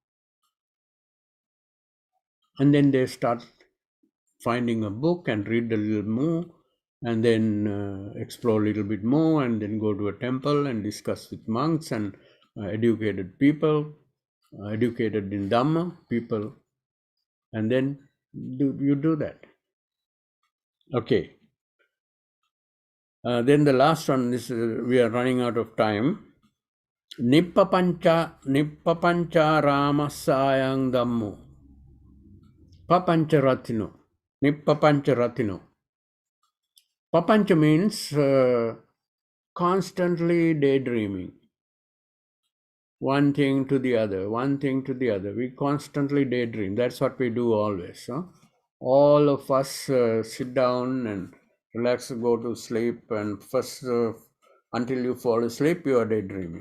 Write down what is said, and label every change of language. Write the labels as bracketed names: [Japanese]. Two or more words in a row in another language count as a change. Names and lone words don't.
[English] And then they start finding a book and read a little more, and then explore a little bit more, and then go to a temple and discuss with monks and educated people, educated in Dhamma people, and then you do that. Okay. Then the last one is, we are running out of time. [Pali] Nippapancha ramasayang Dhammo. Papancha ratino. Nippapancha ratino. [English] Papancha means constantly daydreaming. One thing to the other. We constantly daydream. That's what we do always. Huh? All of us sit down and relax, go to sleep, and first, until you fall asleep, you are daydreaming.